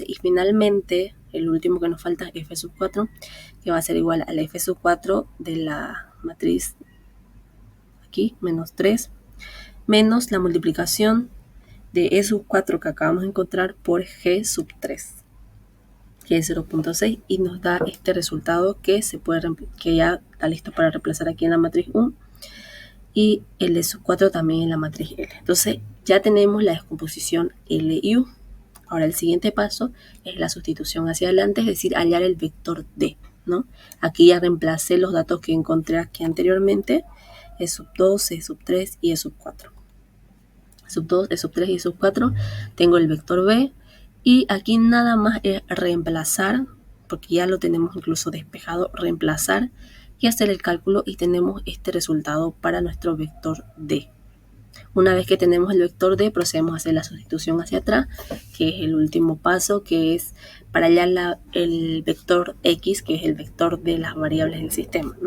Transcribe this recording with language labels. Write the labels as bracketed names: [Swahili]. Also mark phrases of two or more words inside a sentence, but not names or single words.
[Spanish] Y finalmente, el último que nos falta es F sub 4, que va a ser igual al F sub 4 de la matriz aquí, menos 3, menos la multiplicación de E sub 4 que acabamos de encontrar por G sub 3, que es 0.6, y nos da este resultado que ya está listo para reemplazar aquí en la matriz U, y el E sub 4 también en la matriz L. Entonces ya tenemos la descomposición L y U. Ahora el siguiente paso es la sustitución hacia adelante, es decir, hallar el vector D, ¿no? Aquí ya reemplacé los datos que encontré aquí anteriormente, E sub 2, E sub 3 y E sub 4. Sub 2, E sub 3 y sub 4, tengo el vector B, y aquí nada más es reemplazar, porque ya lo tenemos incluso despejado, reemplazar y hacer el cálculo, y tenemos este resultado para nuestro vector D. Una vez que tenemos el vector D, procedemos a hacer la sustitución hacia atrás, que es el último paso, que es para hallar el vector X, que es el vector de las variables del sistema, ¿no?